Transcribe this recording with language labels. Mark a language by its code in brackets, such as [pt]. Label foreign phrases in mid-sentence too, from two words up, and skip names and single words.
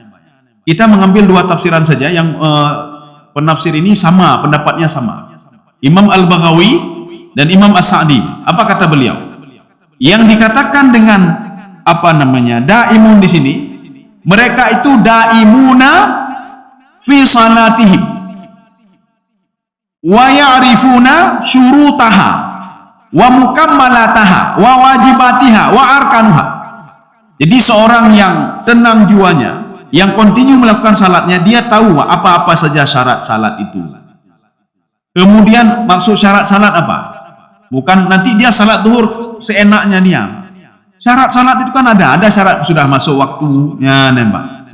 [id] Kita mengambil 2 tafsiran saja yang penafsir ini sama, pendapatnya sama. Imam Al-Baghawi dan Imam As-Sa'di. Apa kata beliau? Yang dikatakan dengan daimun di sini, mereka itu [ar] دائمون في صلاتهم ويعرفون شروطها ومكملاتها وواجباتها وأركانها. [id] Jadi seorang yang tenang jiwanya, yang kontinu melakukan salatnya, dia tahu apa-apa saja syarat salat itu. Kemudian maksud syarat salat apa? Bukan nanti dia salat zuhur seenaknya dia. Syarat salat itu kan ada syarat sudah masuk waktunya, nembak.